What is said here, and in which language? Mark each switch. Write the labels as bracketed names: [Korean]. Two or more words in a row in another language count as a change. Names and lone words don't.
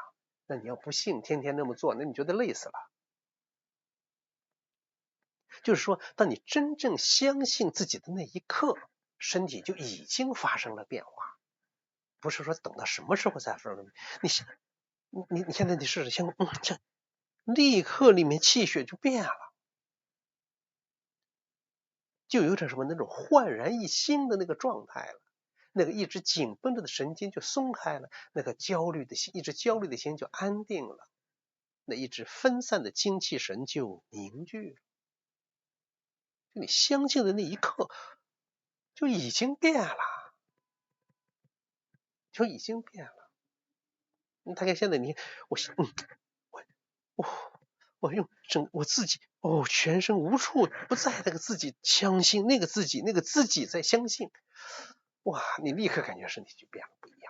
[Chinese] 那你要不信，天天那麼做，那你覺得累死了。就是說，當你真正相信自己的那一刻，身體就已經發生了變化，不是說等到什麼時候才發生。你現在你試試，立刻裡面氣血就變了，就有點什麼那種煥然一新的那個狀態了。那個一直緊繃着的神經就鬆開了，那個一直焦慮的心就安定了，那一直分散的精氣神就凝聚了。你相信的那一刻就已經變了，就已經變了。大概現在我自己全身无处不在那个自己相信，那个自己在相信，哇，你立刻感觉身体就变了不一样。